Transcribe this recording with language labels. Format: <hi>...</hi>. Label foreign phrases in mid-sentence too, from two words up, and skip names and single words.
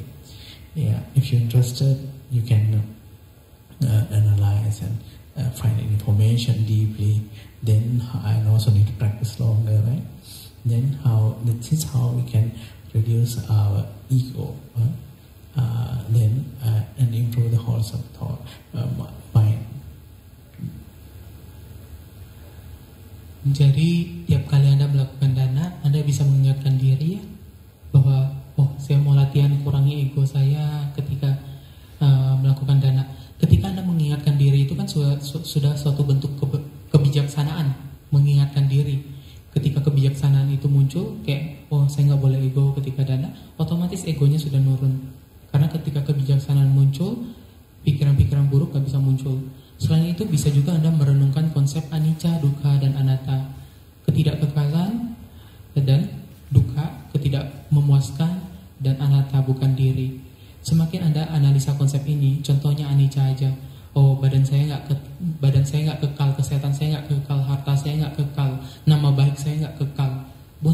<en>Yeah, if you're interested, you can analyze and find information deeply. Then I also need to practice longer, right? Then this is how we can reduce our ego, and improve the wholesome thought mind.</en> <id>Jadi tiap kali Anda melakukan dana, Anda bisa mengingatkan diri ya, bahwa saya mau latihan kurangi ego saya ketika melakukan dana. Ketika Anda mengingatkan diri itu kan sudah suatu bentuk kebijaksanaan, mengingatkan diri. Ketika kebijaksanaan itu muncul, kayak saya nggak boleh ego ketika dana, otomatis egonya sudah nurun. Karena ketika kebijaksanaan muncul, pikiran-pikiran buruk nggak bisa muncul. Selain itu bisa juga Anda merenungkan konsep</id> <pi>anicca, dukkha,</pi> <id>dan anatta, ketidakkekalan dan dukkha, ketidakmemuaskan, dan anatta bukan diri. Semakin Anda analisa konsep ini, contohnya anicca aja. Badan saya nggak kekal, kesehatan saya nggak kekal, harta saya nggak kekal, nama baik saya nggak kekal.</id>